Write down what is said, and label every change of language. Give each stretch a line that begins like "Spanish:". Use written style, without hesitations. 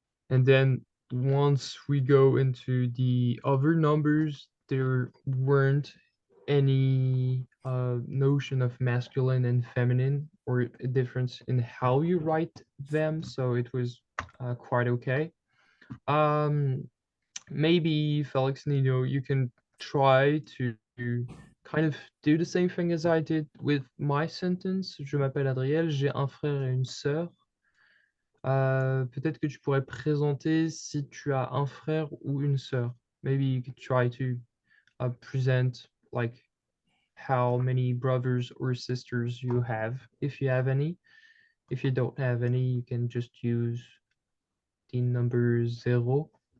English: And then once we go into the other numbers, there weren't any notion of masculine and feminine or a difference in how you write them, so it was quite okay. Maybe Felix Nino, you can try to kind of do the same thing as I did with my sentence.
French: Je m'appelle Adriel, j'ai un frère et une sœur. Peut-être que tu pourrais présenter si tu as un frère ou une sœur.
English: Maybe you could try to present like how many brothers or sisters you have, if you have any. If you don't have any, you can just use the number 0.